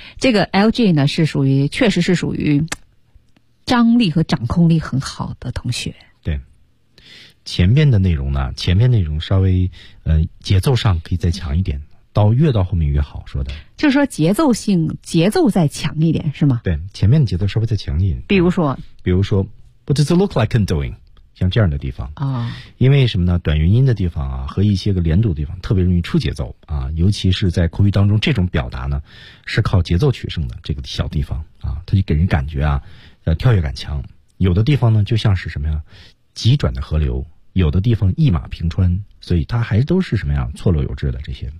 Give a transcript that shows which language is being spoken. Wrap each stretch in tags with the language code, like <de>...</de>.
<zh>这个 LG 呢是属于确实是属于张力和掌控力很好的同学。对，前面的内容呢，前面内容稍微节奏上可以再强一点，到越到后面越好，说的就是说节奏性，节奏再强一点是吗？对，前面的节奏稍微再强一点，比如说</zh> <en>What does it look like I'm doing，</en> <zh>像这样的地方啊、哦，因为什么呢？短元音的地方啊，和一些个连读的地方，特别容易出节奏啊。尤其是在口语当中，这种表达呢，是靠节奏取胜的。这个小地方啊，它就给人感觉啊，跳跃感强。有的地方呢，就像是什么呀，急转的河流；有的地方一马平川，所以它还都是什么呀，错落有致的这些。</zh>